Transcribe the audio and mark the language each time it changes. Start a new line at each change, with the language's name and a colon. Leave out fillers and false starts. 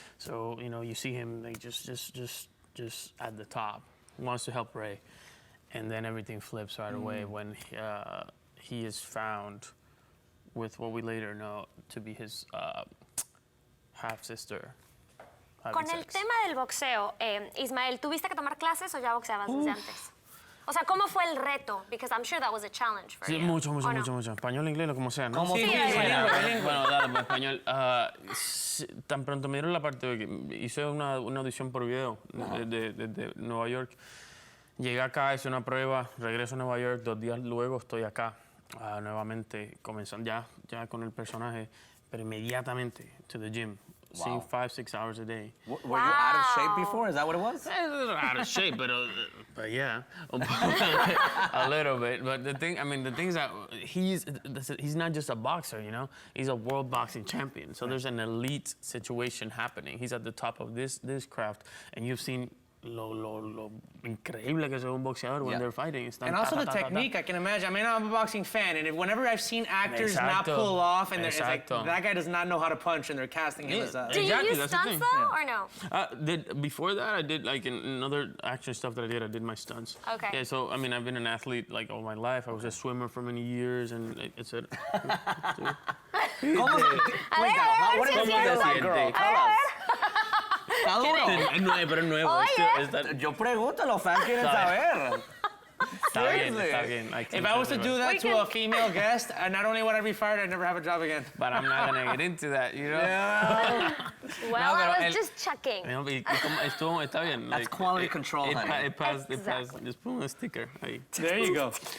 English: So, you know, you see him like just at the top, wants to help Ray. And then everything flips right away when he is found with what we later know to be his half-sister.
Spanish: Con el tema del boxeo, Ismael, ¿tuviste que tomar clases o ya boxeabas desde antes? O sea, ¿cómo fue el reto?
English: Because I'm sure that was a challenge for
Spanish: Sí,
English: you.
Spanish: mucho. Español, inglés, lo como sea, ¿no? Como Sí, Bueno, dale, pues, español. Tan pronto me dieron la parte de que hice una audición por video de Nueva York. Llegué acá, hice una prueba, regreso a Nueva York, 2 días luego estoy acá, nuevamente comenzando ya con el personaje, pero inmediatamente
English: to the gym. Seeing 5-6 hours a day. Were you out of shape before? Is that what it was? Out of shape, but yeah, a little bit. But the thing is that he's not just a boxer, you know. He's a world boxing champion. So there's an elite situation happening. He's at the top of this craft, and you've seen
Spanish: lo increíble que es un boxeador
English: when they're fighting. And also the technique, I can imagine. I mean, I'm a boxing fan, and whenever I've seen actors not pull off, and it's like, that guy does not know how to punch, and they're casting him as a... Do you use stunts, though, or no? Before that, I did, like, in other action stuff that I did my stunts. Okay. Yeah, so, I mean, I've been an athlete, like, all my life. I was a swimmer for many years, and it's a... What is this girl? Tell us.
Spanish: Pero nuevo. Yo pregunto, los fans quieren saber. Está bien.
English: If I was to do that to a female guest, not only would I be fired, I'd never have a job again. But I'm not going to get into that, you know? Well, I was just checking.
Spanish: Está bien.
English: That's quality control, honey. It passed. Just put a sticker
Spanish: ahí.
English: There you go.